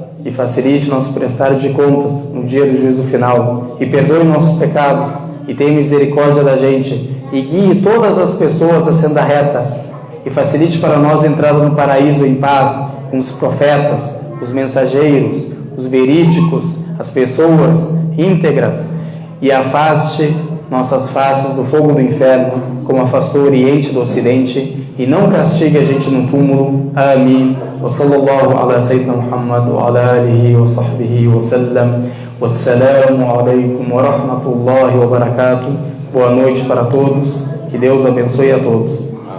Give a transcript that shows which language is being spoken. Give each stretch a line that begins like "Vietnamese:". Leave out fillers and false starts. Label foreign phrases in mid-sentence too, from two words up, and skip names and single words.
Portuguese: no dia do juízo final, e perdoe nossos pecados, e tenha misericórdia da gente, e guie todas as pessoas à senda reta, e facilite para nós a entrada no paraíso em paz, com os profetas, os mensageiros, os verídicos, as pessoas íntegras, e afaste nossas faces do fogo do inferno, como afastou o Oriente do Ocidente, e não castigue a gente no túmulo. Amém.
Arabic: وصلى الله على سيدنا محمد وعلى آله وصحبه وسلم. السلام عليكم ورحمة الله وبركاته.
Portuguese: Boa noite para todos. Que Deus abençoe a todos.